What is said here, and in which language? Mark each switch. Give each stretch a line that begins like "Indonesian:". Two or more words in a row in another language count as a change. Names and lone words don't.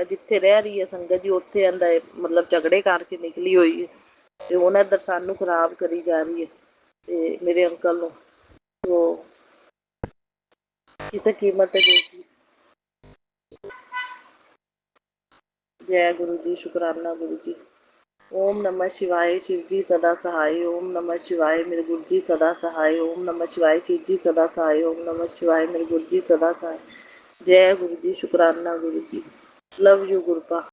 Punjabi: ਜਿੱਥੇ ਰਹਿ ਰਹੀ ਹੈ ਸੰਗਤ ਜੀ ਉੱਥੇ ਇਹਦਾ ਮਤਲਬ ਝਗੜੇ ਕਰਕੇ ਨਿਕਲੀ ਹੋਈ ਹੈ, ਤੇ ਹੁਣ ਇੱਧਰ ਸਾਨੂੰ ਖਰਾਬ ਕਰੀ ਜਾ ਰਹੀ ਹੈ ਤੇ ਮੇਰੇ ਅੰਕਲ ਨੂੰ। ਸੋ ਕਿਸੇ ਕੀਮਤ 'ਤੇ ਗੁਰੂ ਜੀ, ਜੈ ਗੁਰੂ ਜੀ, ਸ਼ੁਕਰਾਨਾ ਗੁਰੂ ਜੀ।
Sanskrit: ਓਮ ਨਮः शिवाय,
Hindi: शिव जी सदा सहाय।
Sanskrit: ओम नमः शिवाय,
Hindi: मेरे गुरु जी सदा सहाय।
Sanskrit: ओम नमः शिवाय,
Hindi: शिव जी सदा सहाय।
Sanskrit: ओम नमः शिवाय,
Hindi: मेरे गुरु जी सदा सहाय। जय गुरु जी, शुकराना गुरु जी।
English: love you गुरपा।